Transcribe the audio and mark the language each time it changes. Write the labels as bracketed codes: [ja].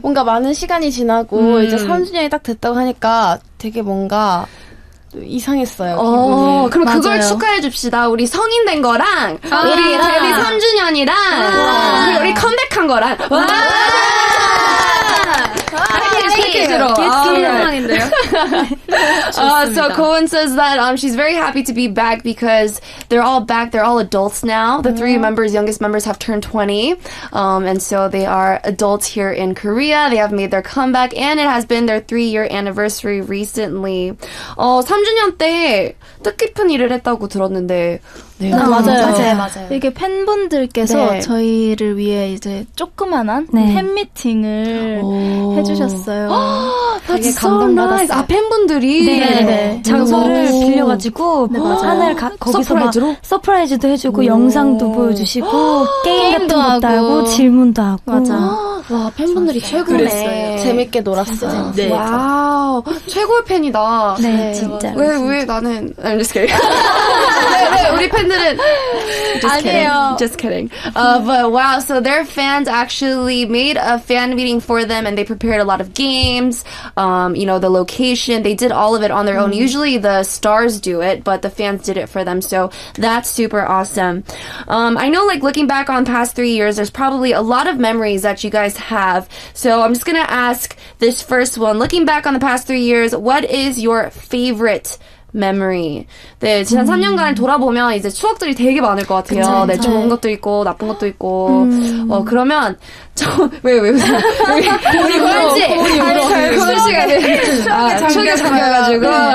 [ko] 뭔가 많은 시간이 지나고 이제 3주년이 딱 됐다고 하니까 되게 뭔가 이상했어요. 기분이. 그럼 그걸 맞아요. 축하해 줍시다. 우리 성인 된 거랑 우리 데뷔 3주년이랑 그리고 우리 컴백한 거랑 패키지로. 상황인데요. [en] So Cohen says that she's very happy to be back because they're all back. They're all adults now. The three youngest members have turned 20. And so they are adults here in Korea. They have made their comeback and it has been their 3-year anniversary recently. [ko] 3주년 때 뜻깊은 일을 했다고 들었는데. 네. 맞아요. 이게 팬분들께서 네. 저희를 위해 이제 조그만한 네. 팬미팅을 해주셨어요. 되게 되게 감동받았어요. 아, 팬분들이? 네. 장소를 빌려가지고 네, 맞아요. 하늘 거기서 막 서프라이즈로? 서프라이즈도 해주고 영상도 보여주시고 게임 같은 게임도 것도 하고. 하고 질문도 하고 맞아. 와, 팬분들이 최고네. 재밌게 놀았어요. 네. 와우, 최고의 팬이다. 네, 진짜. 왜 나는 [en] I'm just kidding. [ko] 왜 우리 팬들은 [en] just kidding. But wow, so their fans actually made a fan meeting for them and they prepared a lot of games. The location, they did all of it on their own. Usually the stars do it, but the fans did it for them. So that's super awesome. I know, like, looking back on past 3 years, there's probably a lot of memories that you guys have. So I'm just gonna ask this first one. Looking back on the past 3 years, what is your favorite memory? [ko] 네, 지난 3년간을 돌아보면 이제 추억들이 되게 많을 것 같아요. 네, 좋은 것도 있고 나쁜 것도 있고. 그러면 왜 웃어요? 우리 고은 씨, 고은 씨가 추억에 잠겨가지고.